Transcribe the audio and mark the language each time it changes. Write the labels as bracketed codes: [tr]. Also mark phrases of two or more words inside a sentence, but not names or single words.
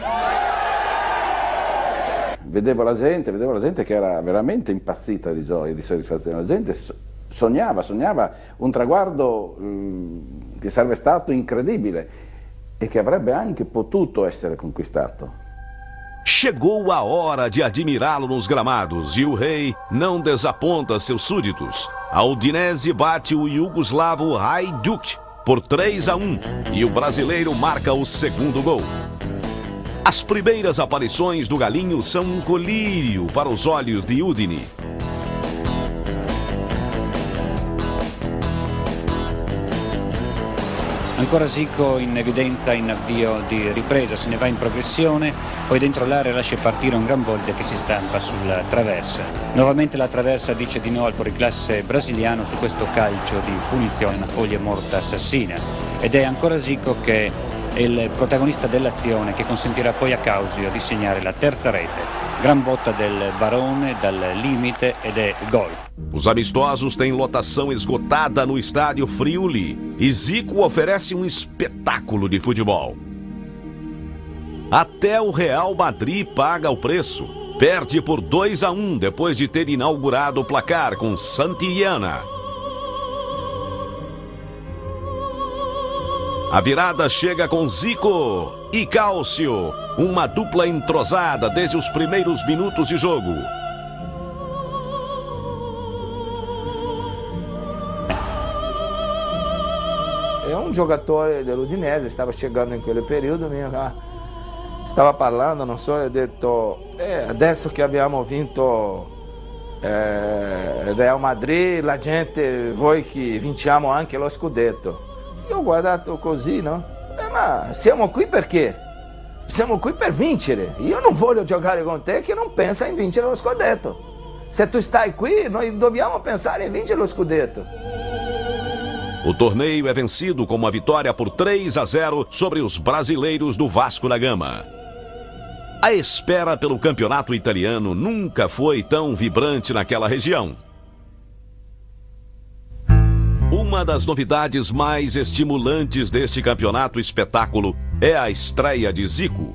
[it] Vedevo la gente che era veramente impazzita di gioia, di soddisfazione. La gente sognava un traguardo che sarebbe stato incredibile e che avrebbe anche potuto essere conquistato. [pt] Chegou a hora de admirá-lo nos gramados e o rei não desaponta seus súditos. A Udinese bate o iugoslavo Hajduk por 3-1 e o brasileiro marca o segundo gol. As primeiras aparições do Galinho são um colírio para os olhos de Udine. [it] Ancora Zico in evidenza in avvio di ripresa, se ne va in progressione, poi dentro l'area lascia partire un gran volte che si stampa sulla traversa. Nuovamente la traversa dice di no al fuoriclasse brasiliano su questo calcio di punizione, una foglia morta assassina. Ed è ancora Zico che è il protagonista dell'azione che consentirà poi a Causio di segnare la terza rete. Gran botta del Barone dal limite ed è gol. [pt] Os amistosos têm lotação esgotada no estádio Friuli e Zico oferece um espetáculo de futebol. Até o Real Madrid paga o preço. Perde por 2-1 depois de ter inaugurado o placar com Santillana. A virada chega com Zico e Cáusio, uma dupla entrosada desde os primeiros minutos de jogo. É um jogador [it] dell'Udinese, stava chegando in quel periodo, stava parlando, non so, ha detto adesso che abbiamo vinto Real Madrid, la gente vuoi che vinciamo anche lo scudetto. Io ho guardato così, no? Ma siamo qui perché? siamo qui per vincere. Io non voglio giocare con te che non pensa in vincere lo scudetto. Se tu stai qui, noi dobbiamo pensare em vincere lo scudetto. [pt] O torneio é vencido com uma vitória por 3-0 sobre os brasileiros do Vasco da Gama. A espera pelo campeonato italiano nunca foi tão vibrante naquela região. Uma das novidades mais estimulantes deste campeonato espetáculo é a estreia de Zico.